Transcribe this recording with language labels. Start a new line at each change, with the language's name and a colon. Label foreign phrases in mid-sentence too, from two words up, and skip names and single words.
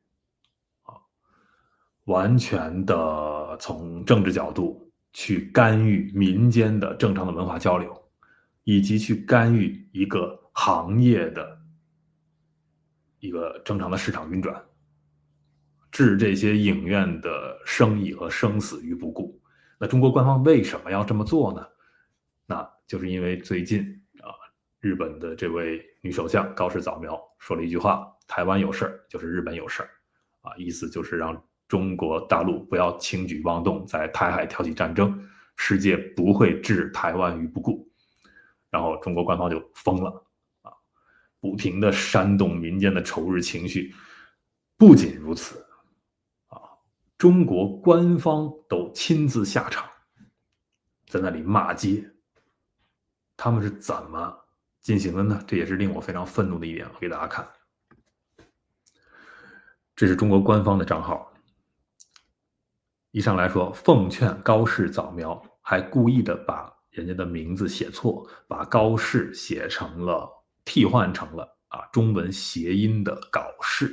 Chinese: 完全的從政治角度去干預民間的正常的文化交流，以及去干預一個行業的一個正常的市场運轉，置這些影院的生意和生死於不顧。那中國官方為什麼要這麼做呢？那就是因為最近日本的這位女首相高市早苗說了一句話： 台灣有事兒就是日本有事兒，意思就是讓中國大陸不要輕舉妄動，在台海挑起戰爭，世界不會置台灣於不顧。然後中國官方就瘋了，不停地煽動民間的仇日情緒。不僅如此，中國官方都親自下場，在那裡罵街。他們是怎麼進行的呢？這也是令我非常憤怒的一點，我給大家看。這是中國官方的賬號。一上來說，奉勸高市早苗，還故意的把人家的名字寫錯，把高市寫成了替換成了中文諧音的搞事。